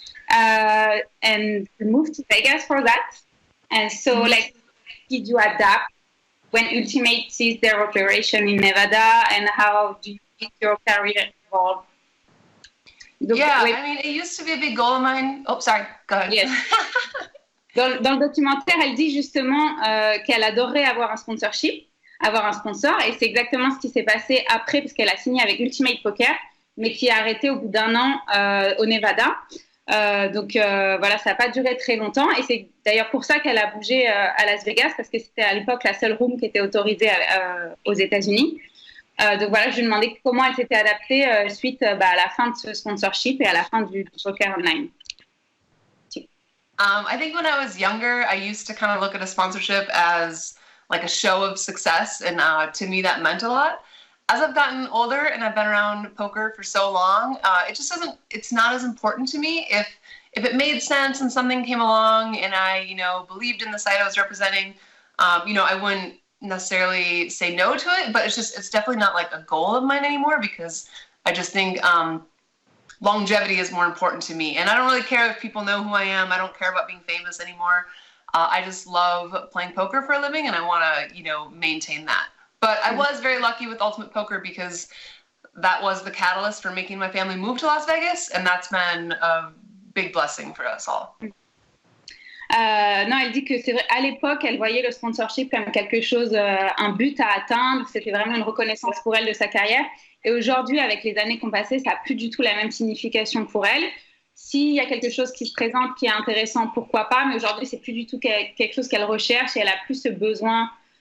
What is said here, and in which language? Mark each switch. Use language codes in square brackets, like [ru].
[en] And moved to Vegas for that. And so, did you adapt when Ultimate ceased their operation in Nevada? And how do you think your career evolved? I mean, it used to be a big goal of mine. Oh, sorry, go ahead. Yes. [fr] Dans le documentaire, elle dit justement qu'elle adorerait avoir un sponsorship, avoir un sponsor, et c'est exactement ce qui s'est passé après, parce qu'elle a signé avec Ultimate Poker, mais qui a arrêté au bout d'1 an au Nevada. Donc voilà, ça n'a pas duré très longtemps, et c'est d'ailleurs pour ça qu'elle a bougé à Las Vegas, parce que c'était à l'époque la seule room qui était autorisée aux États-Unis. Donc voilà, je lui demandais comment elle s'était adaptée suite à la fin de ce sponsorship et à la fin du poker online. [en] I think when I was younger, I used to kind of look at a sponsorship as like a show of success, and to me that meant a lot. As I've gotten older and I've been around poker for so long, it's not as important to me. If it made sense and something came along and I, believed in the site I was representing, I wouldn't necessarily say no to it, but it's definitely not like a goal of mine anymore, because I just think longevity is more important to me. And I don't really care if people know who I am. I don't care about being famous anymore. I just love playing poker for a living, and I want to, maintain that. But I was very lucky with Ultimate Poker because that was the catalyst for making my family move to Las Vegas, and that's been a big blessing for us all. [fr] Non, elle dit que c'est vrai, à l'époque, elle voyait le sponsorship comme quelque chose, un but à atteindre. C'était vraiment une reconnaissance pour elle de sa carrière. Et aujourd'hui, avec les années qui ont passé, ça n'a plus du tout la même signification pour elle. S'il y a quelque chose qui se présente, qui est intéressant, pourquoi pas. Mais aujourd'hui, c'est plus du tout quelque chose qu'elle recherche, et elle a plus ce besoin